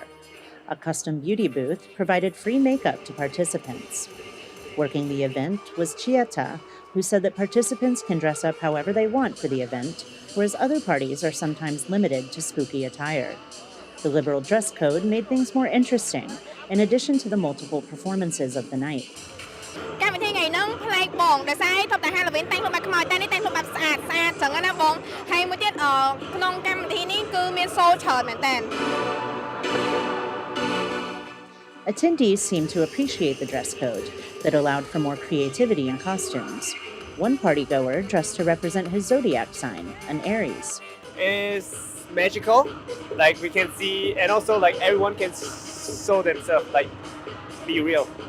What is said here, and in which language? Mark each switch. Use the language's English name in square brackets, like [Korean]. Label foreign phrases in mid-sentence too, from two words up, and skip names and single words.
[English] A custom beauty booth provided free makeup to participants. Working the event was Chieta, who said that participants can dress up however they want for the event, whereas other parties are sometimes limited to spooky attire. The liberal dress code made things more interesting, in addition to the multiple performances of the night. [Khmer] កម្មវិធីថ្ងៃហ្នឹងប្លែកបងដោយសារថប់តែ Halloween តែងខ្លួនបែបខ្មោចតែនេះតែងខ្លួនបែបស្អាតស្អាតចឹងណាបងហើយមួយទៀតក្នុងកម្មវិធីនេះគឺមាន soul ច្រើនមែនតើ [English] Attendees seemed to appreciate the dress code that allowed for more creativity in costumes. One partygoer dressed to represent his zodiac sign, an Aries. It's magical, like we can see, and also like everyone can show themselves, like be real.